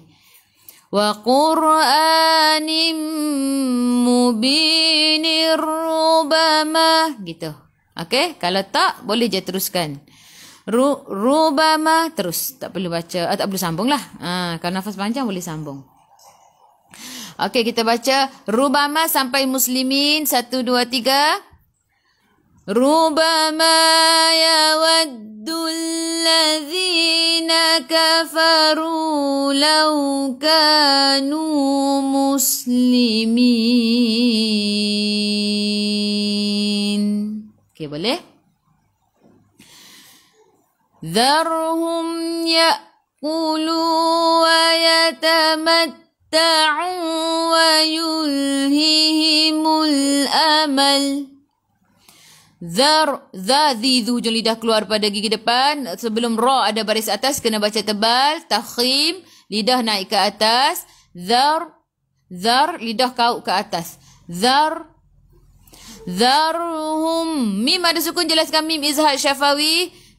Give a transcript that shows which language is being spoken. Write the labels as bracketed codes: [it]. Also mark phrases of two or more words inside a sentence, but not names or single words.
[ar] Wa Qur'anim mubinir rubama gitu. [ms] Okey, kalau tak boleh je teruskan. Rubama terus, tak perlu baca, tak perlu sambung lah. Kalau nafas panjang boleh sambung. Okey, kita baca rubama sampai muslimin. 1, 2, 3. [ar] Rubama yawaddul ladzina kafaru law kanu muslimin. [ms] Okey, boleh? [ar] Dharhum ya'kulu wa yatamat wa yulhihimul amal. [ms] Zadhi hujung lidah keluar pada gigi depan. Sebelum ra ada baris atas kena baca tebal. Takhim, lidah naik ke atas. Zar, lidah kau ke atas. Zarhum. Mim ada sukun, jelaskan mim [ar] izhar syafawi.